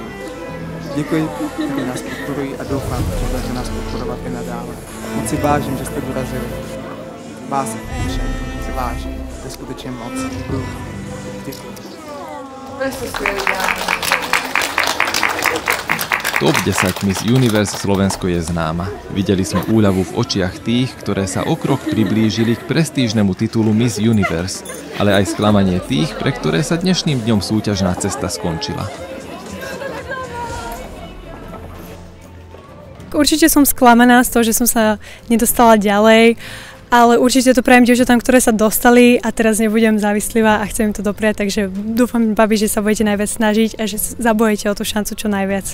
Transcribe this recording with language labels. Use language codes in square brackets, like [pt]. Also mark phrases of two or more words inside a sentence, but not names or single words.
[cs] Děkuji, že nás podporují a doufám, že budete nás podporovat i nadále. Moc si vážím, že jste dorazili. Vás všem si vážím. To je skutečně moc. Děkuji. Byli jste skvělí, dámy. [sk] Top 10 Miss Universe Slovensko je známa. Videli sme úľavu v očiach tých, ktoré sa o krok priblížili k prestížnemu titulu Miss Universe, ale aj sklamanie tých, pre ktoré sa dnešným dňom súťažná cesta skončila. Určite som sklamaná z toho, že som sa nedostala ďalej, ale určite to prajem dievčatám, ktoré sa dostali a teraz nebudem závislivá a chcem im to dopriať, takže dúfam, babi, že sa budete najviac snažiť a že zabojete o tú šancu čo najviac.